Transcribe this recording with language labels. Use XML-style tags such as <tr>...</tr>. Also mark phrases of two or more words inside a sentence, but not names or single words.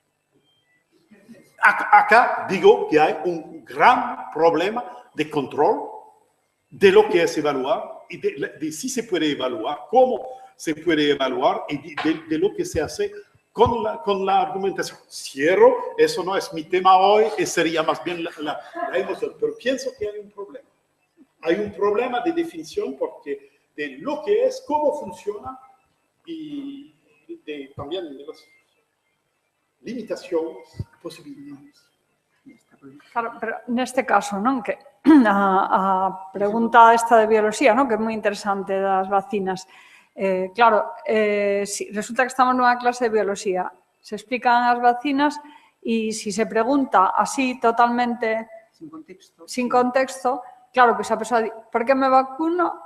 <es>Acá digo que hay un gran problema de control de lo que es evaluar y de si se puede evaluar, cómo se puede evaluar y de lo que se hace con la argumentación. Cierro, eso no es mi tema hoy, sería más bien la emoción, pero pienso que hay un problema. Hay un problema de definición porque de lo que es, cómo funciona y también de las limitaciones, posibilidades.</es> <gl>Claro, pero neste caso, non, que a pregunta esta de bioloxía, non, que é moi interesante das vacinas. Claro, resulta que estamos nunha clase de bioloxía, se explican as vacinas e se se pregunta así totalmente sin contexto, claro, que esa persoa di, por que me vacuno?</gl>